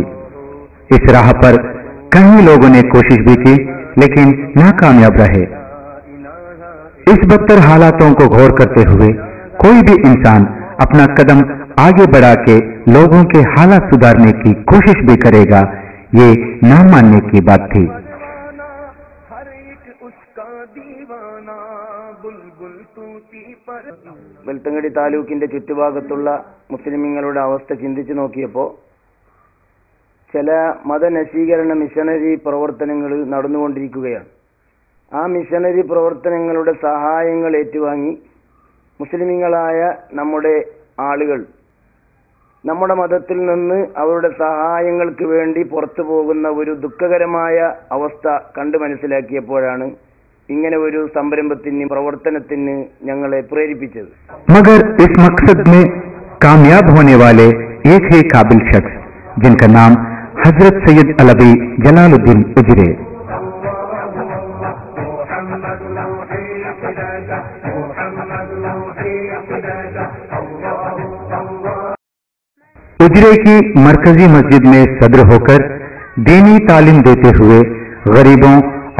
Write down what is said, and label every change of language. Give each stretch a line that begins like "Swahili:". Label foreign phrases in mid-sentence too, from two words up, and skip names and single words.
Hindi: इस राह पर कई लोगों ने कोशिश भी की, लेकिन नाकामयाब रहे। इस बदतर हालातों को गौर करते हुए कोई भी इंसान अपना कदम आगे बढ़ा के लोगों के हालात सुधारने की कोशिश भी करेगा, ये ना मानने की बात थी।
Malayalam: വെൽത്തങ്കടി താലൂക്കിന്റെ ചുറ്റുഭാഗത്തുള്ള മുസ്ലിമീങ്ങളുടെ അവസ്ഥ ചിന്തിച്ചു നോക്കിയപ്പോൾ ചില മതനശീകരണ മിഷനറി പ്രവർത്തനങ്ങൾ നടന്നുകൊണ്ടിരിക്കുകയാണ്. ആ മിഷനറി പ്രവർത്തനങ്ങളുടെ സഹായങ്ങൾ ഏറ്റുവാങ്ങി മുസ്ലിമീങ്ങളായ നമ്മുടെ ആളുകൾ നമ്മുടെ മതത്തിൽ നിന്ന് അവരുടെ സഹായങ്ങൾക്ക് വേണ്ടി പുറത്തു പോകുന്ന ഒരു ദുഃഖകരമായ അവസ്ഥ കണ്ടു മനസ്സിലാക്കിയപ്പോഴാണ് ഇങ്ങനെ ഒരു സംരംഭത്തിന് പ്രവർത്തനത്തിന് ഞങ്ങളെ പ്രേരിപ്പിച്ചത്.
Hindi: मगर इस मकसद में कामयाब होने वाले एक ही काबिल शख्स जिनका नाम हजरत सैयद अलवी जलालुद्दीन उजरे। उजरे की मरकजी मस्जिद में सदर होकर दीनी तालीम देते हुए गरीबों